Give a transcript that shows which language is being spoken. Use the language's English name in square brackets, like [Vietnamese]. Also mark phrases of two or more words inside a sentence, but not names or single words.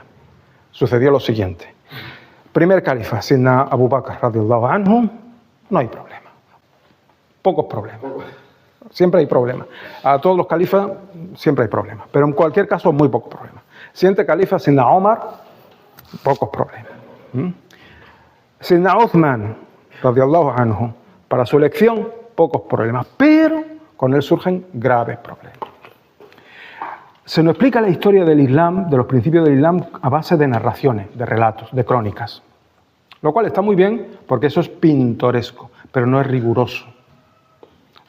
[Spanish] Sucedió lo siguiente. Primer califa, [Arabic] سيدنا أبو بكر رضي الله عنه, [Spanish] no hay problema. Pocos problemas. Siempre hay problemas. A todos los califas siempre hay problemas. Pero en cualquier caso, muy pocos problemas. Siguiente califa, Sayyidina Omar, pocos problemas. [Arabic] سيدنا عثمان رضي الله عنه, [Spanish] para su elección, pocos problemas, pero con él surgen graves problemas. Se nos explica la historia del Islam, de los principios del Islam, a base de narraciones, de relatos, de crónicas. Lo cual está muy bien porque eso es pintoresco, pero no es riguroso.